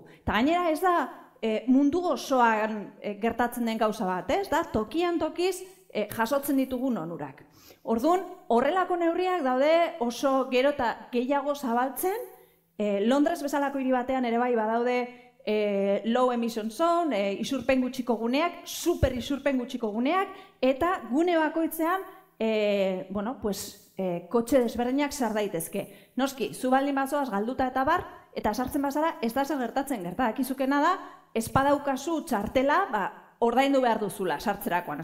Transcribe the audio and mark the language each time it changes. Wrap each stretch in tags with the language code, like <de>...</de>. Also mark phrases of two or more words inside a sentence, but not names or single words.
<eu>Eta gainera ez da mundu osoan gertatzen den gauza bat, ez? Da tokian tokiz jasotzen ditugun onurak. Orduan, horrelako neurriak daude oso gero eta gehiago zabaltzen. Londres bezalako hiri batean ere bai badaude</eu> <en>low emission zone,</en> <eu>isurpen gutxiko guneak, super isurpen gutxiko guneak, eta gune bakoitzean kotxe desberdinak sar daitezke. Noski, zu baldin bazoaz galduta eta bar, eta sartzen bazara, ez da zer gertatzen, gertakizukena da, ez padaukazu txartela, ordaindu behar duzula sartzerakoan.</eu>